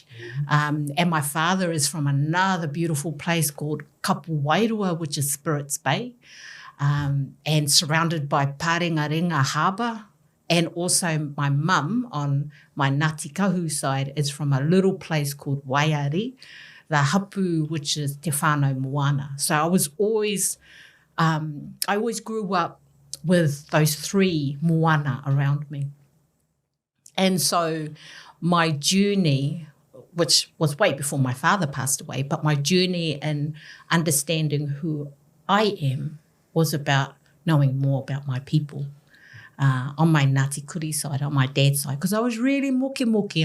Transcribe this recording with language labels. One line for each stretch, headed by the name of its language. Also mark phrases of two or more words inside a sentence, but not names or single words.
English: And my father is from another beautiful place called Kapuwairua, which is Spirits Bay. And surrounded by Pārenga Harbour. And also my mum on my Ngāti Kahu side is from a little place called Waiari, the hapu, which is Te whanau moana. So I always grew up with those three moana around me. And so my journey, which was way before my father passed away, but my journey in understanding who I am was about knowing more about my people on my Ngāti Kuri side, on my dad's side, because I was really moki.